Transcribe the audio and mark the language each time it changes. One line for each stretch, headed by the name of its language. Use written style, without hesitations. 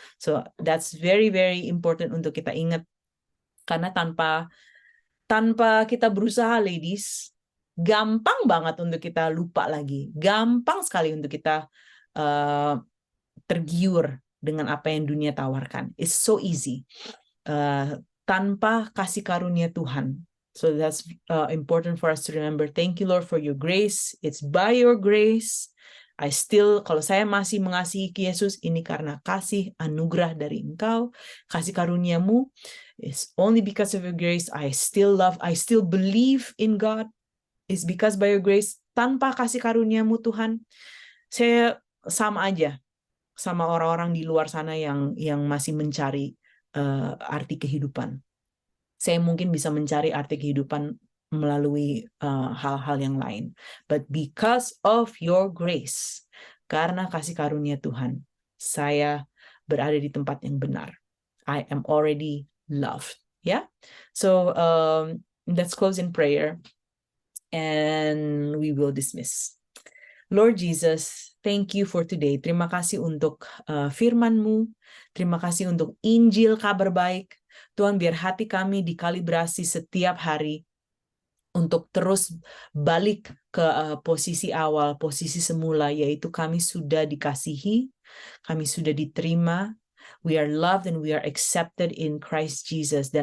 English: So that's very very important
Indonesian: untuk kita ingat, karena tanpa kita berusaha, ladies, gampang banget untuk kita lupa lagi, gampang sekali untuk kita tergiur dengan apa yang dunia tawarkan.
English: It's so easy
Indonesian: tanpa kasih karunia Tuhan.
English: So that's important for us to remember. Thank you, Lord, for your grace. It's by your grace.
Indonesian: Kalau saya masih mengasihi Yesus, ini karena kasih anugerah dari Engkau, kasih karuniamu.
English: It's only because of your grace. I still believe in God. It's because by your grace.
Indonesian: Tanpa kasih karuniamu, Tuhan, saya sama aja sama orang-orang di luar sana yang masih mencari arti kehidupan. Saya mungkin bisa mencari arti kehidupan melalui hal-hal yang lain.
English: But because of your grace,
Indonesian: karena kasih karunia Tuhan, saya berada di tempat yang benar.
English: I am already loved. Yeah? So let's close in prayer and we will dismiss. Lord Jesus, thank you for today.
Indonesian: Terima kasih untuk firman-Mu. Terima kasih untuk Injil kabar baik. Tuhan, biar hati kami dikalibrasi setiap hari untuk terus balik ke posisi awal, posisi semula, yaitu kami sudah dikasihi, kami sudah diterima,
English: we are loved and we are accepted in Christ Jesus.